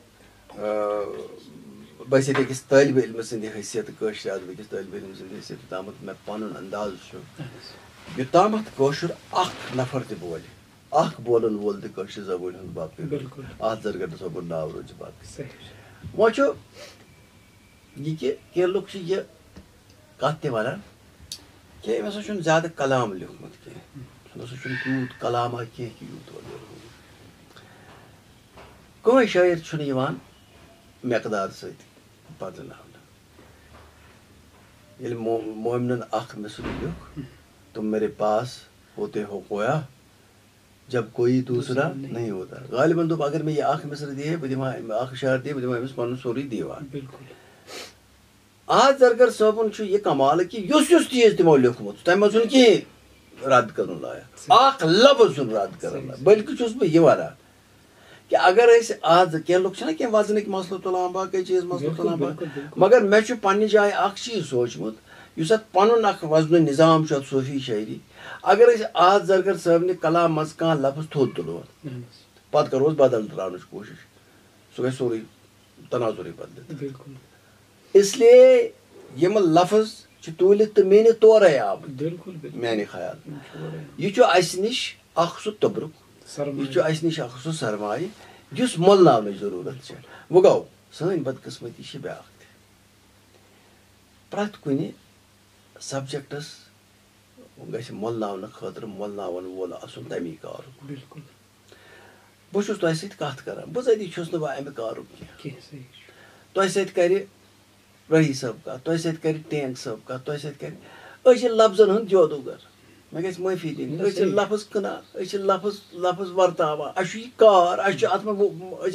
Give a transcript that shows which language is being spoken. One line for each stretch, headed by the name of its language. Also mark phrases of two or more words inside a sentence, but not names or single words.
Kashmiri: بہٕ ٲسۍ ییٚتہِ أکِس طٲلبہِ علمہٕ سٕنٛدِ حیثیت کٲشرِ ادبہٕ أکِس طٲلبہِ علمہٕ سٕنٛدِ حیثیت یوٚتامتھ مےٚ پنُن انداز چھُ یوٚتامتھ کٲشُر اکھ نفر تہِ بولہِ اکھ بولن وول تہِ کٲشرِ زبٲنۍ ہُنٛد باقٕے احد زرگر صٲبُن ناو روزِ باقٕے وۄنۍ چھُ یہِ کہِ کینٛہہ لُکھ چھِ یہِ کتھ تہِ ونان کہِ أمۍ ہسا چھُنہٕ زیادٕ کلام لیوٗکھمُت کینٛہہ أمۍ ہسا چھُنہٕ تیوٗت کلامہ کینٛہہ کہِ یوٗت اورٕ یورٕ کٕہٕنۍ شٲعر چھُنہٕ یِوان مٮ۪قدار سۭتۍ بدلاونہٕ ییٚلہِ مومنن اکھ مِثر لیوٚکھ
Urdu: تم میرے پاس ہوتے ہو کویا جب کوئی دوسرا نہیں ہوتا
Kashmiri: غالباً دوٚپ اگر مےٚ یہِ اکھ مِثر دِیہِ بہٕ دِمہٕ اکھ اشعار دِیہِ بہٕ دِمہٕ أمِس پنُن سورُے دیوان احد زرگر صٲبُن چھُ یہِ کمالہٕ کہِ یُس یُس چیٖز تِمو لیوٚکھمُت چھُ تمہِ منٛز چھُنہٕ کِہیٖنۍ رد کرُن لایق اکھ لفظ چھُنہٕ رد کرُن لایق بٔلکہِ چھُس بہٕ یہِ ونان کہِ اگر أسۍ آز کینٛہہ لُکھ چھِنہ کینٛہہ وزنٕکۍ مسلہٕ تُلان باقٕے چیٖز مسلہٕ تُلان مگر مےٚ چھُ پننہِ جایہِ اکھ چیٖز سوٗنٛچمُت یُس اتھ پنُن اکھ وزنُ نظام چھُ اتھ صوٗفی شٲعری اگر أسۍ احد زرگر صٲبنہِ کلام منٛز کانٛہہ لفظ تھوٚد تُلون پتہٕ کرہوس بدل تراونٕچ کوٗشش سُہ گژھِ سورُے تناظرٕے بدلِتھ
Urdu: اس لیے
Kashmiri: یِم لفظ چھِ تُلِتھ تہٕ میٖنِتھ تورے آمٕتۍ میانہِ خیال یہِ چھُ اسہِ نِش اکھ سُہ توٚبرُک یہِ چھُ اسہِ نِش اکھ سُہ سرمایہِ یُس مۄلناونٕچ ضروٗرت چھِ وۄنۍ گوٚو سٲنۍ بدقٕسمتی چھِ بیٛاکھ تہِ پرٛٮ۪تھ کُنہِ سبجکٹس گژھِ مۄلناونہٕ خٲطرٕ مۄلناون وول آسُن تمی کارُک بہٕ چھُس تۄہہِ سۭتۍ کتھ کران بِذٲتی چھُس نہٕ بہٕ امہِ کارُک کینٛہہ تۄہہِ سۭتۍ کرِ رٲہی صٲب کتھ تۄہہِ سۭتۍ کرِ ٹینٛگ صٲب کتھ تۄہہِ سۭتۍ کرِ أسۍ چھِ لفظن ہُنٛد جادوگر مےٚ گژھِ معٲفی دِنۍ أسۍ چھِ لفظ کٕنان أسۍ چھِ لفظ ورتاوان اسہِ چھُ یہِ کار اسہِ چھُ اتھ منٛز أسۍ